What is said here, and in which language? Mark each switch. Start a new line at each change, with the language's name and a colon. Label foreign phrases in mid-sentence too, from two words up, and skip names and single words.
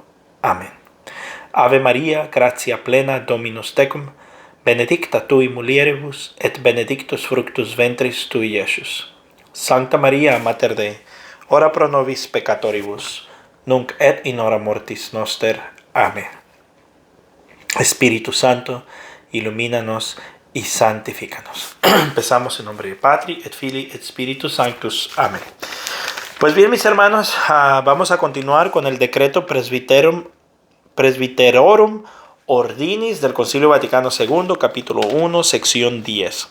Spanish: Amén.
Latin: Ave Maria, gratia plena, Dominus tecum, benedicta tui mulieribus, et benedictus fructus ventris tui, Iesus. Sancta Maria, Mater Dei, ora pro nobis peccatoribus, nunc et in hora mortis noster.
Spanish: Amén. Espíritu Santo, ilumínanos y santifícanos. Empezamos en nombre de
Latin: Patri, et Filii, et Spiritus Sanctus.
Spanish: Amén. Pues bien, mis hermanos, vamos a continuar con el decreto Presbyterorum Ordinis del Concilio Vaticano II, capítulo 1, sección 10.